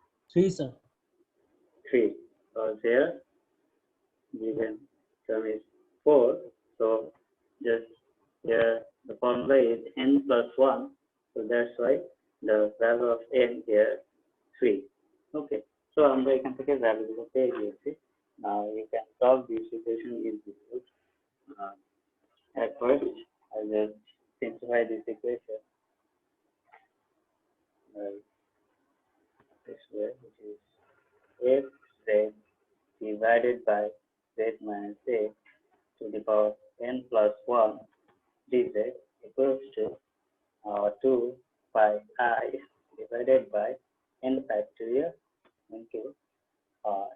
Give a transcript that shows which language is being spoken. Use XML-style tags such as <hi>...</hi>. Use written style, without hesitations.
<en>3, sir. 3. So here given term is 4, So just here the formula is n plus 1. So that's why the value of n here 3. Okay.</en> <bn>So আমরা এখান থেকে ভ্যালুগুলো পেয়ে গিয়েছি।</bn> <en>Now you can solve this equation easily. At first, I will simplify this equation this way, which is f z divided by z minus a to the power n plus 1 dz equals to 2 pi I divided by n factorial into a.</en>